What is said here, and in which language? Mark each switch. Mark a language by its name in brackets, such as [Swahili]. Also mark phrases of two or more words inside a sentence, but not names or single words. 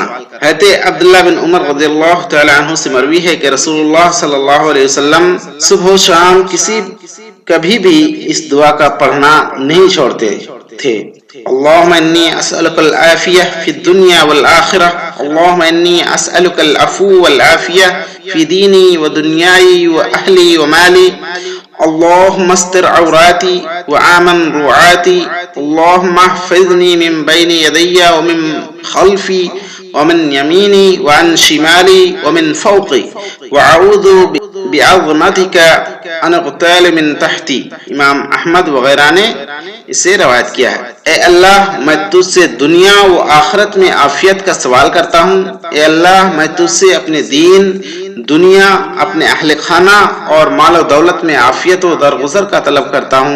[Urdu] حضرت عبداللہ بن عمر [Arabic] رضی اللہ تعالی عنہ [Urdu] سے مروی ہے کہ رسول اللہ [Arabic] صلی اللہ علیہ وسلم [Urdu] صبح و شام کبھی بھی اس دعا کا پڑھنا نہیں چھوڑتے تھے۔ [Arabic] اللہم انی اسألک العافیہ فی الدنیا والآخرہ، اللہم انی اسألک العفو والعافیہ فی دینی و دنیای و اہلی و مالی، اللہم استر عوراتی وآمن روعاتی، اللہم احفظنی من بین یدی ومن خلفی ومن یمینی وعن شمالی ومن فوقی وأعوذ بعظمتک ان اغتال من تحتی۔ [Urdu] امام احمد وغیرہ نے اسے روایت کیا ہے۔ اے اللہ، میں تجھ سے دنیا و آخرت میں عافیت کا سوال کرتا ہوں۔ اے اللہ، میں تجھ سے اپنے دین، دنیا، اپنے اہل خانہ اور مال و دولت میں عافیت و درگزر کا طلب کرتا ہوں۔